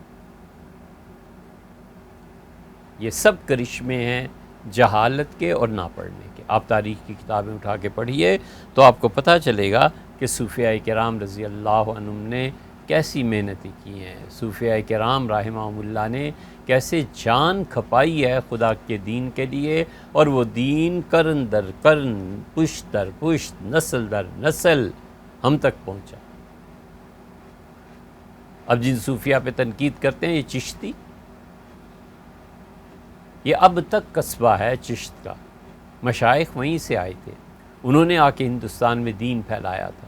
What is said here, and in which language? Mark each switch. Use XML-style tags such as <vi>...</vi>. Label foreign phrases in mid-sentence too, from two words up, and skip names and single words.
<ur>یہ سب کرشمے ہیں جہالت کے اور نہ پڑھنے کے. آپ تاریخ کی کتابیں اٹھا کے پڑھیے تو آپ کو پتہ چلے گا کہ صوفیاء کرام</ur> <ar>رضی اللہ عنہم</ar> <ur>نے کیسی محنتیں کی ہیں. صوفیاء کرام</ur> <ar>رحمہم اللہ</ar> <ur>نے کیسے جان کھپائی ہے خدا کے دین کے لیے، اور وہ دین قرن در قرن، پشت در پشت، نسل در نسل ہم تک پہنچا. اب جن صوفیاء پہ تنقید کرتے ہیں، یہ چشتی، یہ اب تک قصبہ ہے چشت کا. مشائخ وہیں سے آئے تھے، انہوں نے آ کے ہندوستان میں دین پھیلایا تھا.</ur>